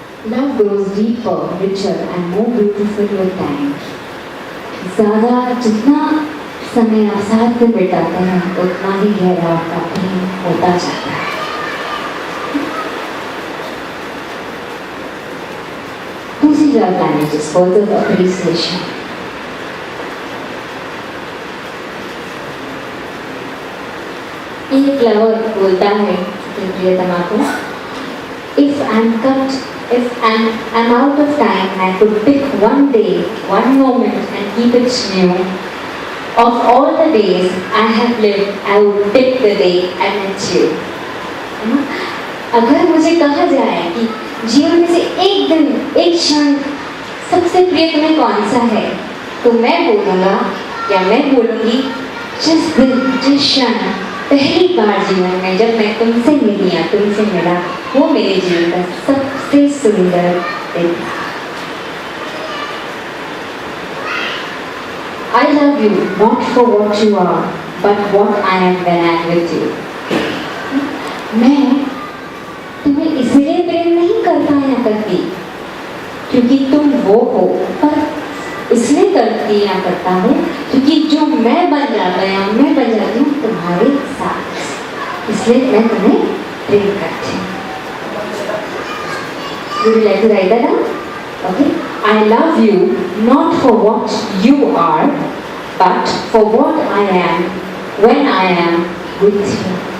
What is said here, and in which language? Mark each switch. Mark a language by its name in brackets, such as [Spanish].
[English] Love grows deeper, richer and more beautiful with time. [Hindi] ज़्यादा जितना समय आप साथ में बिताते हैं उतना ही गहरा आपका प्रेम होता जाता है। [English] दूसरी love languages, words of appreciation. [Hindi] एक लवर बोलता है प्रियतमा को, [English] if I'm out of time, I could pick one day, one moment and keep it new. Of all the days I have lived, I would pick the day I met you. [Hindi] अगर मुझे कहा जाए कि जीवन में से एक दिन, एक क्षण सबसे प्रिय तुम्हें कौन सा है, तो मैं बोलूँगा या मैं बोलूँगी जिस दिन, जिस क्षण पहली बार जीवन में जब मैं तुमसे मिली या तुमसे मिला, वो मेरे जीवन का सबसे सुंदर दिन था। [English] I love you not for what you are, but what I am when I am with you. [Hindi] मैं तुम्हें इसलिए प्रेम नहीं करता या करती क्योंकि तुम वो हो, पर इसलिए करती या करता हूँ क्योंकि जो मैं बन जाता या मैं बन जाती हूँ तुम्हारे साथ, इसलिए मैं तुम्हें प्रेम करती हूँ। [English] Would you like to write that down? Okay. I love you not for what you are, but for what I am when I am with you.